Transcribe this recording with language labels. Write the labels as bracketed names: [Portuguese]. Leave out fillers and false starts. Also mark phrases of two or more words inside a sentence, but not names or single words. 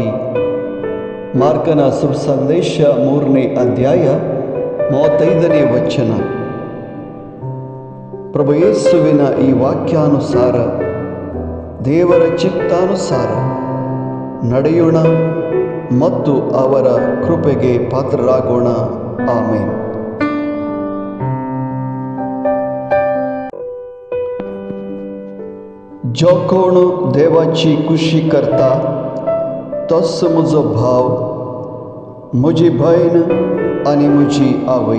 [Kannada] ಮಾರ್ಕನ ಸುಸಂದೇಶ 3ನೇ ಅಧ್ಯಾಯ 35ನೇ ವಚನ. ಪ್ರಭು ಯೇಸುವಿನ ಈ ವಾಕ್ಯಾನುಸಾರ ದೇವರ ಚಿತ್ತಾನುಸಾರ ನಡೆಯೋಣ ಮತ್ತು ಅವರ ಕೃಪೆಗೆ ಪಾತ್ರರಾಗೋಣ. ಆಮೇನ್. [Konkani] जो कोण देवाची खुशी करता तोच म्हजो भाव, म्हजी भयण आनी म्हजी आवय.